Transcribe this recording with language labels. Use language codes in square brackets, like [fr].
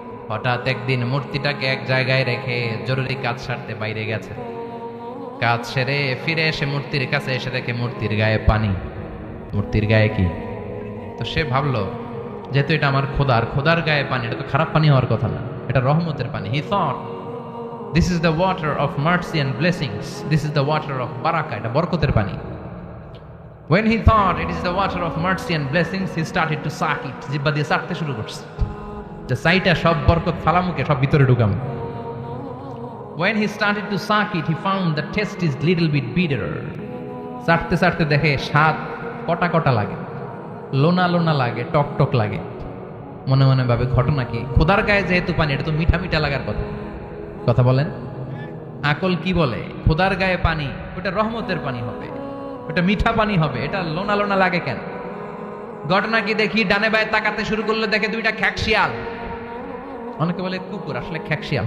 [bn] হঠাৎ একদিন মূর্তিটাকে এক জায়গায় রেখে জরুরি কাজ সারতে বাইরে গেছে। কাজ সেরে ফিরে এসে মূর্তির কাছে এসে দেখে মূর্তির গায়ে পানি। মূর্তির গায়ে কি? তো সে ভাবলো, যেহেতু এটা আমার খোদার, খোদার গায়ে পানি, এটা তো খারাপ পানি হওয়ার কথা না, এটা রহমতের পানি। [en] he thought this is the water of mercy and blessings, this is the water of barakah, [bn] এটা বরকতের পানি। [en] when he thought it is the water of mercy and blessings, he started to suck it, [bn] জিহ্বা দিয়ে চাটতে শুরু করছে, যে সাইটা সব বরকত ফালামুকে সব ভিতরে ঢুকাম। [en] when he started to suck it, he found the taste is little bit bitter, [bn] চাটতে চাটতে দেখে স্বাদ কটা কটা লাগে, লোনা লোনা লাগে, টক টক লাগে। মনে মনে ভাবে ঘটনা কি? খোদার গায়ে যেহেতু পানি, এটা তো মিঠা মিঠা লাগার কথা। কথা বলেন, আকল কি বলে? খোদার গায়ে পানি, ওটা রহমতের পানি হবে, ওটা মিঠা পানি হবে, এটা লোনা লোনা লাগে কেন? ঘটনা কি দেখি, ডানে বায়ে তাকাতে শুরু করলে দেখে দুইটা খ্যাকশিয়াল। অনেকে বলে কুকুর, আসলে খ্যাকশিয়াল।